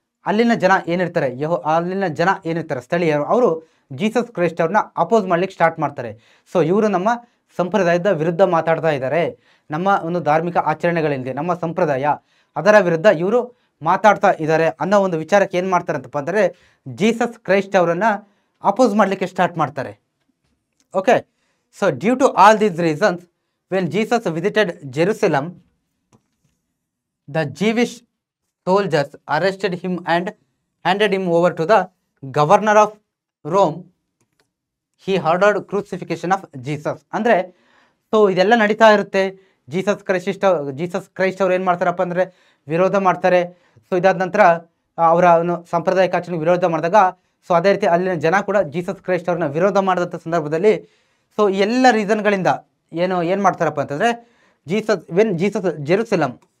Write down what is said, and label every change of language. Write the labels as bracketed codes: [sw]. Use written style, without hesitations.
[kn] ಅಲ್ಲಿನ ಜನ ಏನಿರ್ತಾರೆ ಅಲ್ಲಿನ ಜನ ಏನಿರ್ತಾರೆ ಸ್ಥಳೀಯರು, ಅವರು ಜೀಸಸ್ ಕ್ರೈಸ್ಟ್ ಅವ್ರನ್ನ ಅಪೋಸ್ ಮಾಡ್ಲಿಕ್ಕೆ ಸ್ಟಾರ್ಟ್ ಮಾಡ್ತಾರೆ. ಸೊ ಇವರು ನಮ್ಮ ಸಂಪ್ರದಾಯದ ವಿರುದ್ಧ ಮಾತಾಡ್ತಾ ಇದ್ದಾರೆ, ನಮ್ಮ ಒಂದು ಧಾರ್ಮಿಕ ಆಚರಣೆಗಳಿಂದ ನಮ್ಮ ಸಂಪ್ರದಾಯ ಅದರ ವಿರುದ್ಧ ಇವರು ಮಾತಾಡ್ತಾ ಇದ್ದಾರೆ ಅನ್ನೋ ಒಂದು ವಿಚಾರಕ್ಕೆ ಏನು ಮಾಡ್ತಾರೆ ಅಂತಪ್ಪ ಅಂದರೆ ಜೀಸಸ್ ಕ್ರೈಸ್ಟ್ ಅವರನ್ನು ಅಪೋಸ್ ಮಾಡಲಿಕ್ಕೆ ಸ್ಟಾರ್ಟ್ ಮಾಡ್ತಾರೆ. [en] Okay, so due to all these reasons when Jesus visited Jerusalem the Jewish soldiers arrested him and handed him over to the governor of Rome. He ordered crucifixion of Jesus. [kn] ಅಂದರೆ so ಇದೆಲ್ಲ ನಡೀತಾ ಇರುತ್ತೆ. Jesus Christ ಅವ್ರು ಏನು ಮಾಡ್ತಾರಪ್ಪ ಅಂದರೆ ವಿರೋಧ ಮಾಡ್ತಾರೆ. ಸೊ ಇದಾದ ನಂತರ ಅವರ ಸಾಂಪ್ರದಾಯಿಕ ಆಚರಣೆಗೆ ವಿರೋಧ ಮಾಡಿದಾಗ ಸೊ ಅದೇ ರೀತಿ ಅಲ್ಲಿನ ಜನ ಕೂಡ ಜೀಸಸ್ ಕ್ರೈಸ್ಟ್ ಅವ್ರನ್ನ ವಿರೋಧ ಮಾಡಿದಂಥ ಸಂದರ್ಭದಲ್ಲಿ ಸೊ ಈ ಎಲ್ಲ ರೀಸನ್ಗಳಿಂದ ಏನು ಮಾಡ್ತಾರಪ್ಪ ಅಂತಂದರೆ ಜೀಸಸ್ ಜೆರುಸಲಮ್,